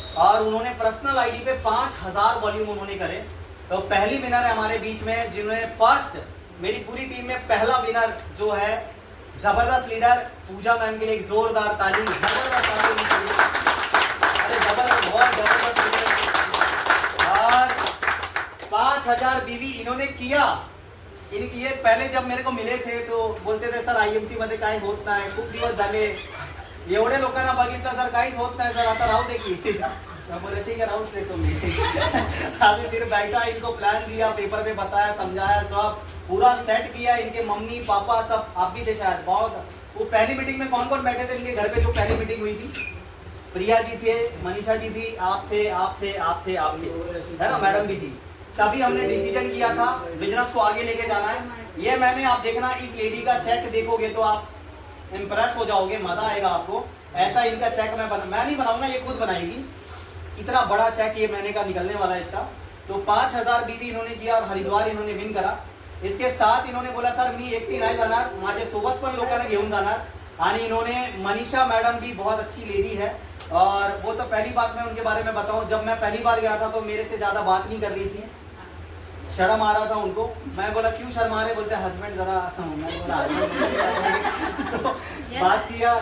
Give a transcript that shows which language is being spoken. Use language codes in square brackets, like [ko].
[hi] और उन्होंने personal ID पे 5000 वॉल्यूम उन्होंने करे। तो पहली विनर है हमारे बीच में, जिन्होंने फर्स्ट, मेरी पूरी टीम में पहला विनर जो है, जबरदस्त लीडर पूजा मैम के लिए एक जोरदार ताली। जबरदस्त ताली, अरे जबरदस्त, बहुत जबरदस्त। और 5000 बीवी इन्होंने किया। इनकी ये पहले जब मेरे को मिले थे तो बोलते थे सर [mr] IMC मध्ये काय होत नाही, खूप दिवस झाले, एवढे लोकांना बघितलं सर, काहीच होत नाही सर, आता राहू दे की। [hi] मैं बोले ठीक है, राहू देता हूँ मैं। अभी फिर बैठा, इनको प्लान दिया, पेपर पे बताया, समझाया, सब पूरा सेट किया। इनके मम्मी पापा सब, आप भी थे शायद, बहुत। वो पहली मीटिंग में कौन कौन बैठे थे इनके घर पे जो पहली मीटिंग हुई थी? प्रिया जी थे, मनीषा जी थी, आप थे, है ना, मैडम भी थी। तभी हमने डिसीजन किया था बिजनेस को आगे लेके जाना है। ये मैंने, आप देखना, इस लेडी का चेक देखोगे तो आप इम्प्रेस हो जाओगे, मजा आएगा आपको। ऐसा इनका चेक मैं नहीं बनाऊंगा, ये खुद बनाएगी। इतना बड़ा चेक ये महीने का निकलने वाला है इसका। तो 5000 बीबी इन्होंने दिया और हरिद्वार इन्होंने विन करा। इसके साथ इन्होंने बोला सर [mr] मी एकटी नाही जाणार, माझे सोबत पण लोकांना घेऊन जाणार। [hi] आणि इन्होंने मनीषा मैडम भी बहुत अच्छी लेडी है और वो तो पहली बात मैं उनके बारे में बताऊं, जब मैं पहली बार गया था तो मेरे से ज़्यादा बात नहीं कर रही थी, शर्म आ रहा था उनको। मैं बोला क्यों शर्मा रहे, बोलते हस्बैंड जरा, मैं बोला husband तो बात किया।